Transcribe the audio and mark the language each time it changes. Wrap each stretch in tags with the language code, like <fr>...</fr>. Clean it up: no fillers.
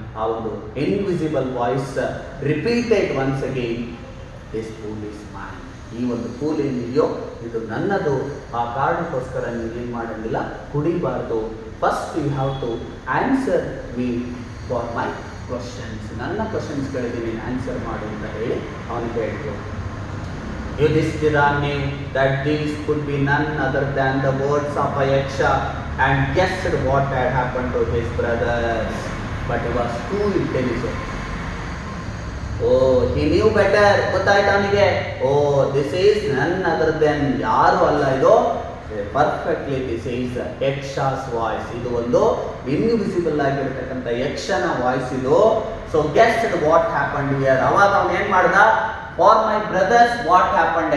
<en>ಆ ಒಂದು invisible voice repeated once again, this pool is mine.</en> <kn>ಈ ಒಂದು ಪೂಲ್ ಏನಿದೆಯೋ ಇದು ನನ್ನದು. ಆ ಕಾರಣಕ್ಕೋಸ್ಕರ ನೀವು ಏನು ಮಾಡಂಗಿಲ್ಲ, ಕುಡಿಬಾರ್ದು.</kn> <en>First you have to answer me for my questions.</en> <kn>ನನ್ನ ಕ್ವಶನ್ಸ್ಗಳಿಗೆ ನೀನು ಆನ್ಸರ್ ಮಾಡು ಅಂತ ಹೇಳಿ ಅವನಿಗೆ ಹೇಳಿದ್ರು.</kn> <en>Yudhishthira knew that these could be none other than the words of a yaksha and guessed what had happened to his brothers. But he was too intelligent. Oh, he knew better.</en> <kn>ಗೊತ್ತಾಯ್ತು ಅವನಿಗೆ.</kn> <en>Oh, this is none other than,</en> <kn>ಯಾರು ಅಲ್ಲ ಇದು,</kn> <en>Perfectly this is Yaksha's voice.</en> <kn>ಇದು ಒಂದು invisible ಆಗಿರ್ತಕ್ಕಂಥ ಯಕ್ಷನ voice ಇದು.</kn> <en>So guessed what happened here.</en> <kn>ಅವಾಗ ಅವನು ಏನು ಮಾಡ್ದ,</kn> <en>For my brothers what happened.</en>